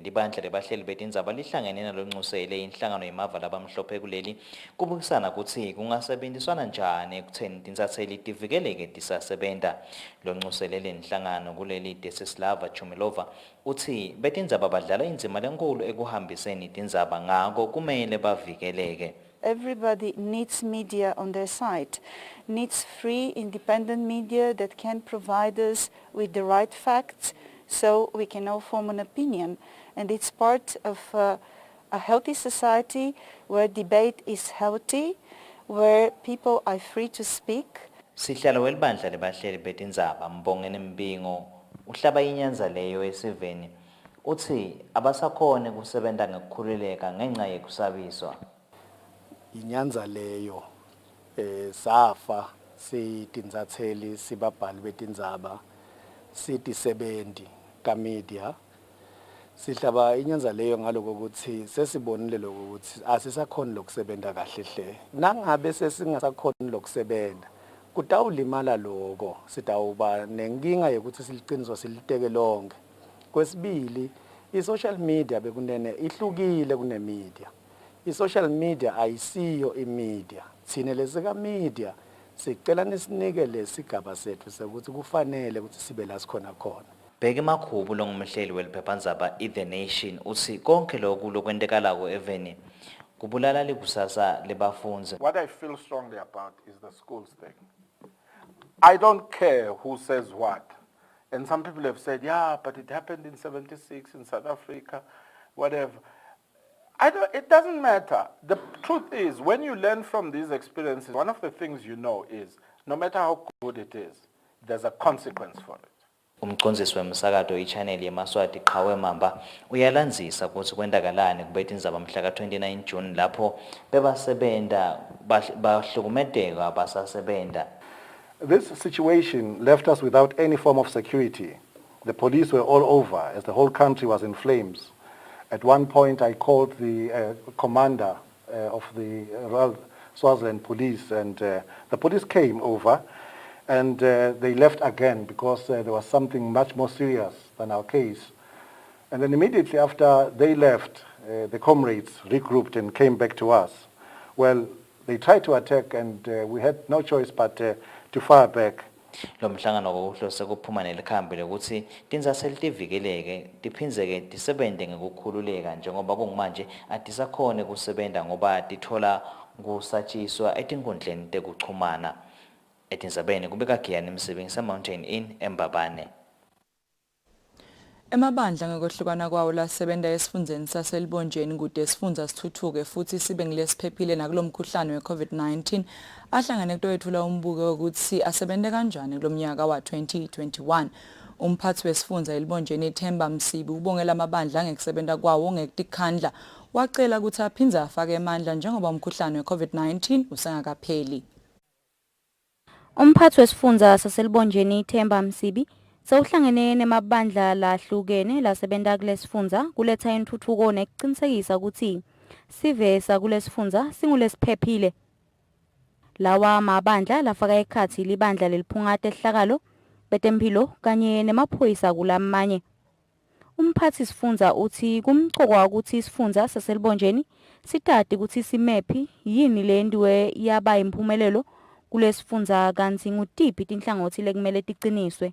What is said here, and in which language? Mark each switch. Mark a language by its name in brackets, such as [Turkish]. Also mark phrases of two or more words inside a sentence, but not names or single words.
[Swati] Libandla lebahleli betindzaba lihlangene nalonxusele inhlangano yemavala abamhlophe kuleli kubukisana kutsi kungasebenziswana njani ekutheni tintatheli tivikeleke tisasebenta. Lonxusele lenhlangano kuleli Desislava Chumilova uthi betindzaba badlala indzima lenkulu ekuhambiseni tindzaba ngako kumele bavikeleke. [English] Everybody needs media on their side, needs free, independent media that can provide us with the right facts so we can all form an opinion. And it's part of a healthy society where debate is healthy, where people are free to speak. [Swati] Sihlalo welibandla lebahleli betindzaba Mbongeni Mbingo uhlaba inyanza leyo esiveni uthi abasakhone kusebenta ngekukhululeka ngenxa yekusabiswa. Inyanza leyo safa sitinzatheli sibabhali betindzaba sitisebenzi kamedia sihlaba inyanza leyo ngaloko ukuthi sesibonile lokho ukuthi asisakhona lokusebenta kahle hle nangabe sesingasakhona lokusebenta kutawulimala lokho sitawuba nenkinga yokuthi siliqiniswa siliteke lonke. Kwesibili i- [English] social media [Swati] bekunene ihlukile kunemedia. I- [English] social media [Swati] ayisiyo imedia. Thina lesika media sicela nisinike lesigaba sethu sokuthi kufanele ukuthi sibe la sikhona khona. Bheke Makhubu longumhleli weliphephandzaba The Nation uthi konke lokhu lokwentekalako eveni kubulala likusasa lebafundzi. [English] What I feel strongly about is the schools thing. I don't care who says what. And some people have said, yeah, but it happened in 76 in South Africa, whatever. It doesn't matter. The truth is, when you learn from these experiences, one of the things you know is, no matter how good it is, there's a consequence for it. [Swati] Umcondzisi wemsakato iChannel yeMaswati Qhawe Mamba uyalandzisa ukuthi kwendakalani kubetindzaba mhla ka-29 June lapho bebasebenta bahlukumedeka basasebenta. [English] This situation left us without any form of security. The police were all over as the whole country was in flames. At one point, I called the commander of the Royal Swaziland Police, and the police came over, and they left again because there was something much more serious than our case. And then immediately after they left, the comrades regrouped and came back to us. Well, they tried to attack, and we had no choice but to fire back. [Swati] Lo mhlangano kokuhlose kuphuma nelikhambi lokuthi tinzatheli tivikeleke tiphinzeke tisebente ngekukhululeka njengoba kungmanje atisakhone kusebenta ngoba tithola kusatshiswa etinkundleni tekuchumana. Etindzabeni kubeka Giyani Msebenzisa Mountain Inn eMbabane. Emabandla ngokwehlukana kwawo lasebenza esifundeni saselibonjeni kude isifundza sithuthuke futhi sibe ngilesiphephile nakulomkhuhlane we-COVID-19 ahlangane kutoyethula umbuko ukuthi asebenze kanjani kulomnyaka wa-2021. Umphathi wesifundza elibonjeni Themba Msibi ubongela amabandla ngekusebenta kwawo ngekutikhandla wacela ukuthi aphindze afake emandla njengoba umkhuhlane we-COVID-19 usengakapheli. Umphathi wesifundza saselibonjeni Themba Msibi sewuhlangene nemabandla lahlukene lasebenta kulesifundza kuletha intuthuko nekuqinisekisa ukuthi sivesa kulesifundza singulesiphephile. Lawa mabandla lafaka ekhatsi libandla leliphungate ehlakalo betemphilo kanye nemaphoyisa kulamanye. Umphathi sifundza uthi kumqokwa ukuthi isifundza saselibonjeni sitati ukuthi simephi yini lendiwe yaba imphumelelo kulesifundza kanti ngutiphi tinhlangothi lekumele tiqiniswe.